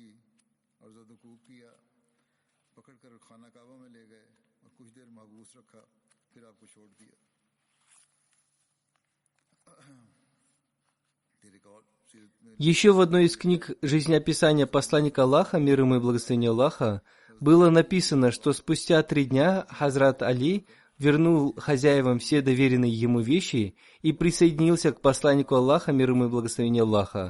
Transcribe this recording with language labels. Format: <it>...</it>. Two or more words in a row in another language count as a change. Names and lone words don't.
<hi>और ज़द-ओ-कूब किया, पकड़कर खाना काबा में ले गए और कुछ देर महबूस रखा, फिर आपको छोड़ दिया।</hi> <ru>Еще в одной из книг жизнеописания посланника Аллаха, мир ему и благословение Аллаха, было написано, что спустя 3 дня Хазрат Али вернул хозяевам все доверенные ему вещи и присоединился к посланнику Аллаха, мир ему и благословение Аллаха.</ru>